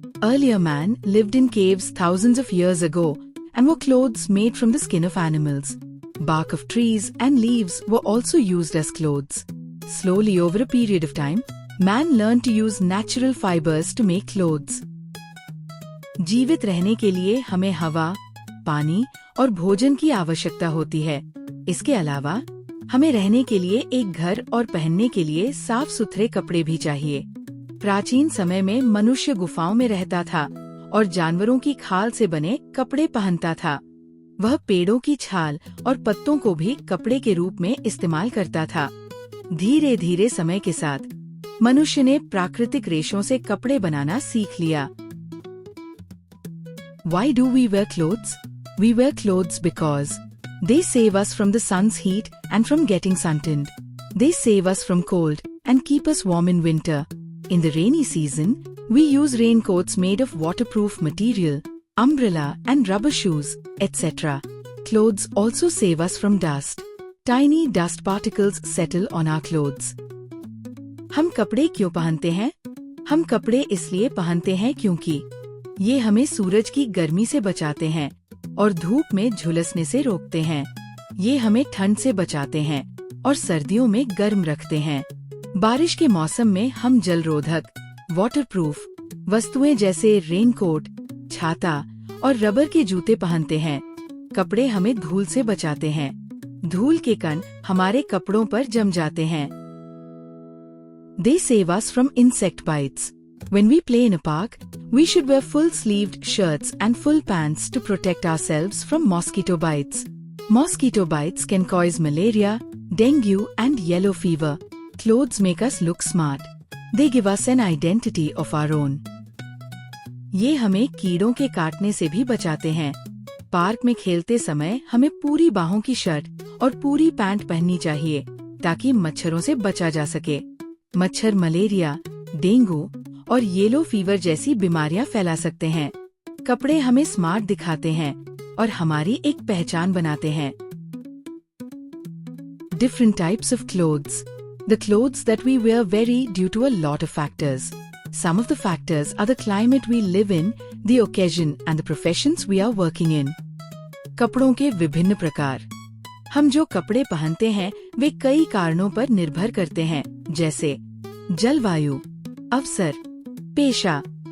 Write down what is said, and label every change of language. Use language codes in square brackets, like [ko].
[en] Earlier man lived in caves thousands of years ago and wore clothes made from the skin of animals. Bark of trees and leaves were also used as clothes. Slowly over a period of time, man learned to use natural fibers to make clothes. [hi] जीवित रहने के लिए हमें हवा, पानी और भोजन की आवश्यकता होती है। इसके अलावा हमें रहने के लिए एक घर और पहनने के लिए साफ सुथरे कपड़े भी चाहिए। प्राचीन समय में मनुष्य गुफाओं में रहता था और जानवरों की खाल से बने कपड़े पहनता था। वह पेड़ों की छाल और पत्तों को भी कपड़े के रूप में इस्तेमाल करता था। धीरे धीरे समय के साथ मनुष्य ने प्राकृतिक रेशों से कपड़े बनाना सीख लिया। [en] Why do we wear clothes? We wear clothes because they save us from the sun's heat and from getting suntanned. They save us from cold and keep us warm in winter. In the rainy season, we use raincoats made of waterproof material, umbrella and rubber shoes, etc. Clothes also save us from dust. Tiny dust particles settle on our clothes. [hi] हम कपड़े क्यों पहनते हैं? हम कपड़े इसलिए पहनते हैं क्योंकि ये हमें सूरज की गर्मी से बचाते हैं और धूप में झुलसने से रोकते हैं। ये हमें ठंड से बचाते हैं और सर्दियों में गर्म रखते हैं। बारिश के मौसम में हम जलरोधक, वाटरप्रूफ वस्तुएं जैसे रेनकोट, छाता और रबर के जूते पहनते हैं। कपड़े हमें धूल से बचाते हैं। धूल के कण हमारे कपड़ों पर जम जाते हैं। [en] They save us from insect bites. When we play in a park, we should wear full-sleeved shirts and full pants to protect ourselves from mosquito bites. Mosquito bites can cause malaria, dengue and yellow fever. Clothes make us look smart. They give us an identity of our own. [hi] ये हमें कीड़ों के काटने से भी बचाते हैं। Park में खेलते समय हमें पूरी बाहों की शर्ट और पूरी पैंट पहननी चाहिए ताकि मच्छरों से बचा जा सके। मच्छर मलेरिया, डेंगू और येलो फीवर जैसी बीमारियां फैला सकते हैं। कपड़े हमें स्मार्ट दिखाते हैं और हमारी एक पहचान बनाते हैं। [en] Different types of clothes. The clothes that we wear vary due to a lot of factors. Some of the factors are the climate we live in, the occasion and the professions we are working in. [hi] कपड़ों के विभिन्न प्रकार। हम जो कपड़े पहनते हैं वे कई कारणों पर निर्भर करते हैं, जैसे जलवायु, अवसर, पेशा।